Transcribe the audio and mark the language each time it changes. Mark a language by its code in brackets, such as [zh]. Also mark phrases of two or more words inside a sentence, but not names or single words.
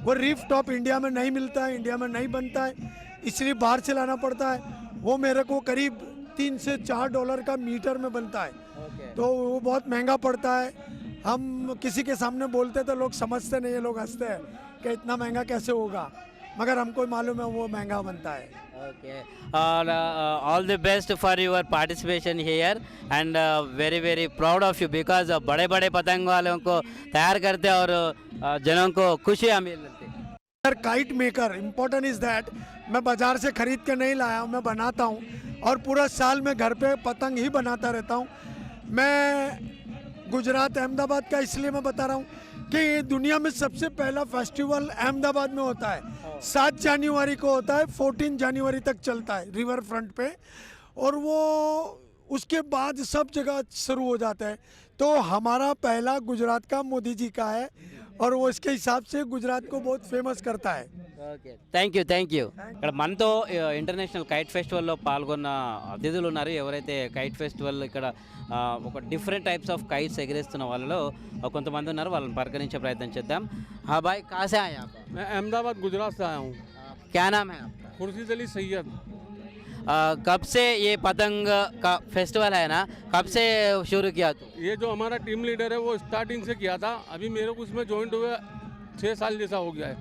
[hi] वो रिफ टॉप इंडिया में नहीं मिलता है, इंडिया में नहीं बनता है, इसलिए बाहर से लाना पड़ता है। वो मेरे को करीब $3 से $4 का मीटर में बनता है, तो वो बहुत महंगा पड़ता है। हम किसी के सामने बोलते तो लोग समझते नहीं है, लोग हंसते हैं कि इतना महंगा कैसे होगा, मगर हमको मालूम है वो महंगा बनता है। [en] Okay. All the best for your participation here and very very proud of you because [hi] बड़े बड़े पतंग वालों को तैयार करते हैं और जनों को खुशियाँ मिलती है। सर [en] kite maker important is that [hi] मैं बाज़ार से ख़रीद के नहीं लाया हूँ, मैं बनाता हूँ और पूरा साल मैं घर पे पतंग ही बनाता रहता हूँ। मैं गुजरात अहमदाबाद का इसलिए मैं बता रहा हूँ कि दुनिया में सबसे पहला फेस्टिवल अहमदाबाद में होता है। 7 जनवरी को होता है, 14 जनवरी तक चलता है रिवर फ्रंट पे, और वो उसके बाद सब जगह शुरू हो जाता है। तो हमारा पहला गुजरात का मोदी जी का है और वो इसके हिसाब से गुजरात को बहुत फेमस करता है। [en] okay thank you [te] ఇక్కడ మనతో [en] International Kite Festival [te] పాల్గొన్న అతిథులు ఉన్నారు. ఎవరైతే [en] kite festival [te] ఇక్కడ ఒక [en] different types of kites [te] ఎగిరేస్తున్న వాళ్ళలో కొంతమంది ఉన్నారు, వాళ్ళని పరిగణించే ప్రయత్నం చేద్దాం. [hi] हाँ भाई कहाँ से आए आप? मैं अहमदाबाद गुजरात से आया हूँ। क्या नाम है आपका? खुर्शीद अली सैयद। कब से ये पतंग का फेस्टिवल है ना, कब से शुरू किया तू? ये जो हमारा टीम लीडर है वो स्टार्टिंग से किया था, अभी मेरे को उसमें ज्वाइंट हुए 6 साल जैसा हो गया है।